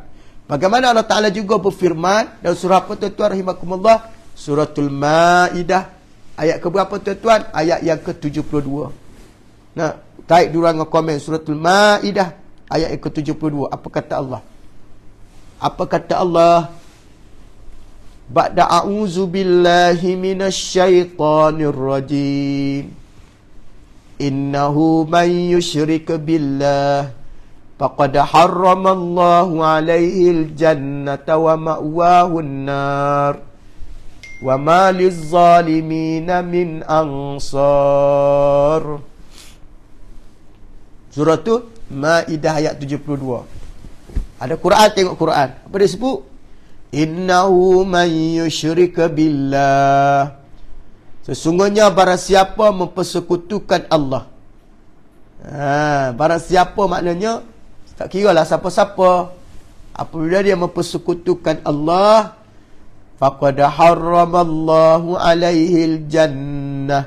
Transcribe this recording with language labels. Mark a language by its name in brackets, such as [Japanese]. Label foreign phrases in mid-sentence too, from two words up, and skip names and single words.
[Malay] Bagaimana Allah Ta'ala juga berfirman dalam surah apa tuan-tuan rahimakumullah? Suratul Ma'idah. Ayat ke berapa tuan-tuan? Ayat yang ke-72. Nah, taik dulu dengan komen suratul Ma'idah ayat yang ke-72. Apa kata Allah? Apa kata Allah? [Arabic] بعد أعوذ بالله من الشيطان الرجيم. إنه من يشرك بالله فقد حرم الله عليه الجنة ومأواه النار وما للظالمين من أنصار. [Malay] Surah tu Maidah ayat 72. Ada Quran, tengok Quran. Apa dia sebut? [Arabic] إنه من يشرك بالله. [Malay] Sesungguhnya barang siapa mempersekutukan Allah. Barang siapa maknanya tak kira lah siapa-siapa. Apabila dia mempersekutukan Allah, [Arabic] فقد حرم الله عليه الجنة.